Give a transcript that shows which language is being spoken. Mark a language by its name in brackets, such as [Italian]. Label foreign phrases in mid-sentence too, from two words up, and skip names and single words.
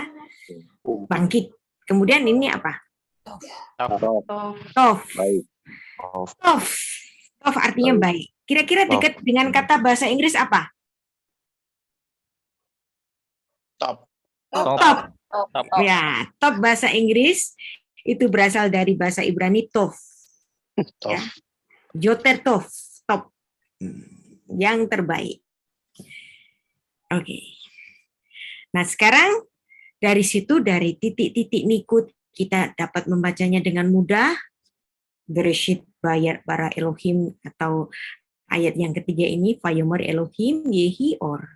[Indonesian] Bangkit. Kemudian ini apa? Tof. Tof artinya baik. Kira-kira dekat dengan kata bahasa Inggris apa? Top. Ya, top bahasa Inggris itu berasal dari bahasa Ibrani tov. [Hebrew] Ya. יותר טוב, [Indonesian] top. Yang terbaik. Oke. Nah, sekarang dari situ, dari titik-titik nikut, kita dapat membacanya dengan mudah. [Hebrew] בראשית ביאר ברא אלהים, [Indonesian] atau ayat yang ketiga ini, [Hebrew] ויאמר אלהים יהי אור.